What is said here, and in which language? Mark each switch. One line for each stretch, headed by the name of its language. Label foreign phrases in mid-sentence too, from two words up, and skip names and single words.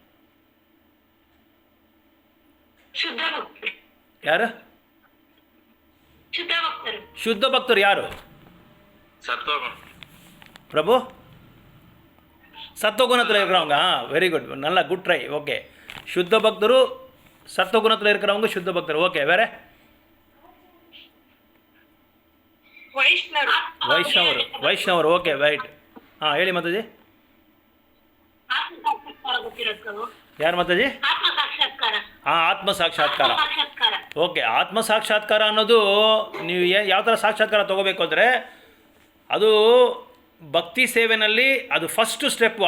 Tamil: யாரு சுத்த பக்தர்? யாரு? பிரபு சத்துவகுணத்தில் இருக்கிறவங்க
English: very good,
Tamil: நல்லா
English: good try.
Tamil: ஓகே, சுத்த பக்தரு சத்துவகுணத்தில் இருக்கிறவங்க சுத்த பக்தர். ஓகே, வேற
Kannada: ವೈಷ್ಣವರು.
English: okay right.
Kannada: ಹಾಂ ಹೇಳಿ ಮಾತಾಜಿ. ಯಾರು ಮಾತಾಜಿ? ಹಾಂ, ಆತ್ಮ ಸಾಕ್ಷಾತ್ಕಾರ. ಓಕೆ, ಆತ್ಮ ಸಾಕ್ಷಾತ್ಕಾರ ಅನ್ನೋದು ನೀವು ಯಾವ ಥರ ಸಾಕ್ಷಾತ್ಕಾರ ತೊಗೋಬೇಕು ಅಂದರೆ ಅದು ಭಕ್ತಿ ಸೇವೆನಲ್ಲಿ ಅದು
English: first step.